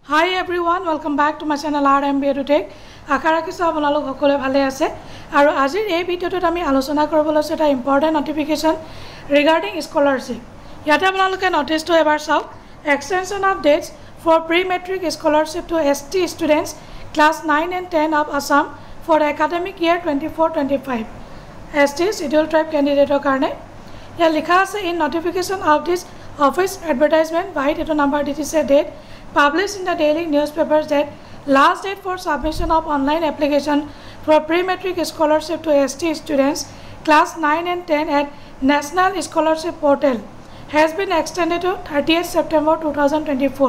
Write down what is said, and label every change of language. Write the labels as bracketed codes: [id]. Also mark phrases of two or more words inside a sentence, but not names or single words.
[en] Hi everyone, welcome back to my channel RMBA to Take. [as] আশা ৰাখিছো আপোনালোক সকলোৱে ভালে আছে আৰু আজিৰ এই ভিডিঅ'টোত আমি আলোচনা কৰিব লৈছো এটা [en] important notification regarding scholarship. [as] ইয়াতে আপোনালোকে নটিচটো এবাৰ চাওক। [en] Extension of dates for pre-matric scholarship to ST students class 9 and 10 of Assam for the academic year 24-25. ST scheduled tribe candidate [as] কাৰণে ইয়া লিখা আছে [en] in notification of this office advertisement by the number DTC date published in the daily newspapers that last date for submission of online application for pre-matric scholarship to ST students class 9 and 10 at National Scholarship Portal has been extended to 30th September 2024.